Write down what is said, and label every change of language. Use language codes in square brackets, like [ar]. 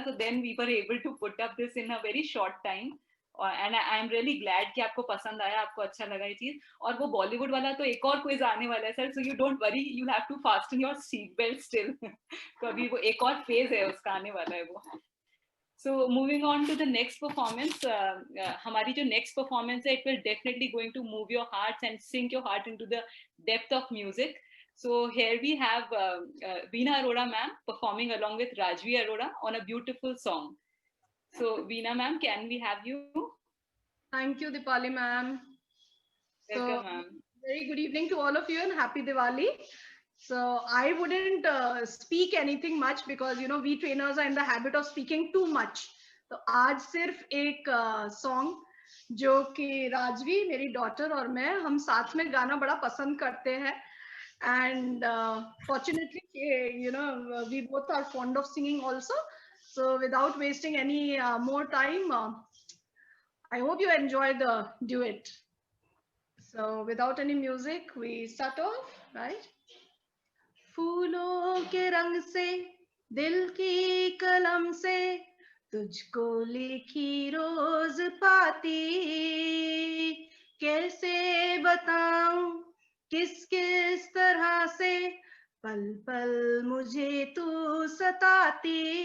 [en] तो then we were able to put up this in a very short time. And I am really glad [hi] कि आपको पसंद आया, आपको अच्छा लगा ये चीज। और वो बॉलीवुड वाला तो एक और क्विज आने वाला है sir, [en] So you don't worry, you have to fasten your seat belt still. [hi] तो अभी वो एक और फेज है उसका आने वाला है वो। [en] So moving on to the next performance, [hi] हमारी जो next performance है, [en] it will definitely going to move your hearts and sink your heart into the depth of music. So here we have Veena Arora ma'am performing along with Rajvi Arora on a beautiful song. So Veena ma'am, can we have you? Thank you, Dipali ma'am. Welcome, ma'am. Very good evening to all of you and happy Diwali. So I wouldn't speak anything much because we trainers are in the habit of speaking too much. [hi] तो आज सिर्फ एक song जो कि राजवी मेरी daughter और मैं हम साथ में गाना बड़ा पसंद करते हैं. [en] And fortunately, we both are fond of singing also. So without wasting any more time, I hope you enjoy the duet. So without any music, we start off, right? [hi] फूलों के रंग से दिल की कलम से तुझको लिखी रोज पाती कैसे बताऊं किस किस तरह से पल पल मुझे तू सताती